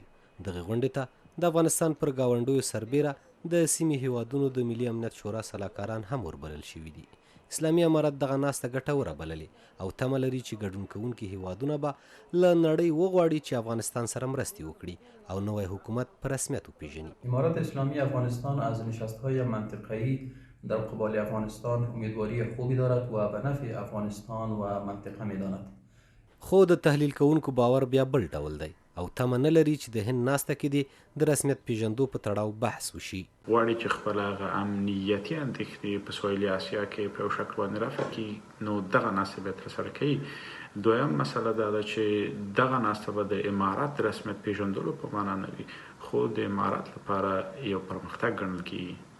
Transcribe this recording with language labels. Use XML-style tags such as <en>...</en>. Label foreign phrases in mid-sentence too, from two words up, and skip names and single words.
<ps>دغه غونډې ته د افغانستان پر ګاونډیو سربیره د سیمې هیوادونو د ملي امنیت شورا سلاکاران هم وربلل شوي دي. اسلامي امارت دغه ناسته ګټوره بللې او تمه لري چې ګډون کوونکي هیوادونه به له نړۍ وغواړي چې افغانستان سره مرستې وکړي او نوی حکومت په رسمیت وپیژني.</ps> <fa>امارت اسلامی افغانستان از نشست‌های منطقه‌ای در قبال افغانستان امیدواری خوبی دارد و به نفع افغانستان و منطقه می‌داند.</fa> <ps>خو د تحلیل کوونکو باور بیا بل ډول دی او تمه نه لري چې د هند ناسته کې دې د رسمیت پیژندو په تړاو بحث وشي. غواړي چې خپل هغه امنیتي اندېښنې په سویلي اسیا کې په یو شکل باندې رفع کړي، نو دغه ناسته به ترسره کوي. دویم مسله دا ده چې دغه ناسته به د امارات د رسمیت پیژندلو په معنا نه وي، خو د امارات لپاره یو پرمختګ ګڼل کېږي.</ps>